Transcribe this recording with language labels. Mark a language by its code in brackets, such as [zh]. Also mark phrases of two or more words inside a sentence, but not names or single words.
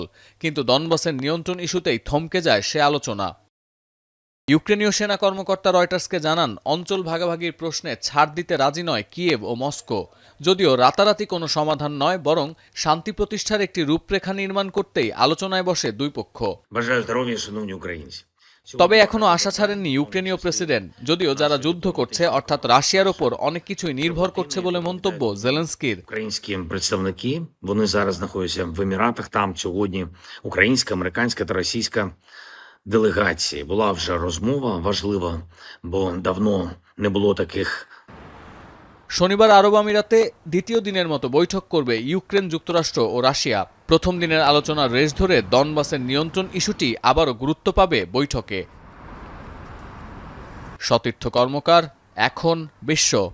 [bn] কিন্তু ডনবাসের নিয়ন্ত্রণ ইস্যুতেই থমকে যায় সে আলোচনা। ইউক্রেনীয় সেনা কর্মকর্তা রয়টার্সকে জানান, অঞ্চল ভাগাভাগির প্রশ্নে ছাড় দিতে রাজি নয় কিয়েভ ও মস্কো। যদিও রাতারাতি কোনো সমাধান নয়, বরং শান্তি প্রতিষ্ঠার একটি রূপরেখা নির্মাণ করতেই আলোচনায় বসে দুই পক্ষ। [uk] Бажаю здоров'я, шановні українці. [bn] তবে এখনো আশা ছাড়েননি ইউক্রেনীয় প্রেসিডেন্ট। যদিও যারা যুদ্ধ করছে, অর্থাৎ রাশিয়ার ওপর অনেক কিছুই নির্ভর করছে বলে মন্তব্য জেলেনস্কির। [uk] Українські представники, вони зараз знаходяться в Еміратах. Там сьогодні українська, американська та російська делегації. Була вже розмова важлива, бо давно не було таких. [bn] শনিবার আরব আমিরাতে দ্বিতীয় দিনের মতো বৈঠক করবে ইউক্রেন, যুক্তরাষ্ট্র ও রাশিয়া। প্রথম দিনের আলোচনার রেশ ধরে ডনবাসের নিয়ন্ত্রণ ইস্যুটি আবারও গুরুত্ব পাবে বৈঠকে। সতীর্থ কর্মকার, এখন বিশ্ব।